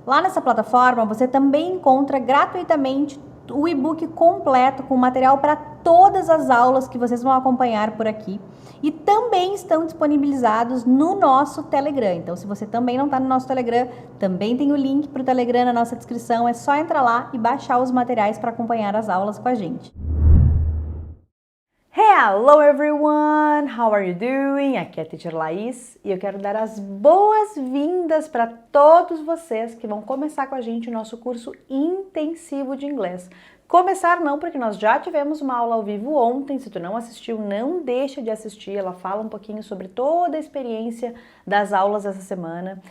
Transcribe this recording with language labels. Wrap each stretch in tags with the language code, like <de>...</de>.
<pt>Lá nessa plataforma, você também encontra gratuitamente o e-book completo com material para todas as aulas que vocês vão acompanhar por aqui. E também estão disponibilizados no nosso Telegram. Então, se você também não está no nosso Telegram, também tem o link para o Telegram na nossa descrição. É só entrar lá e baixar os materiais para acompanhar as aulas com a gente.</pt> <en>Hello everyone, how are you doing?</en> <pt>Aqui é a Teacher Laís e eu quero dar as boas-vindas para todos vocês que vão começar com a gente o nosso curso intensivo de inglês. Começar não, porque nós já tivemos uma aula ao vivo ontem. Se tu não assistiu, não deixa de assistir. Ela fala um pouquinho sobre toda a experiência das aulas essa semana.</pt>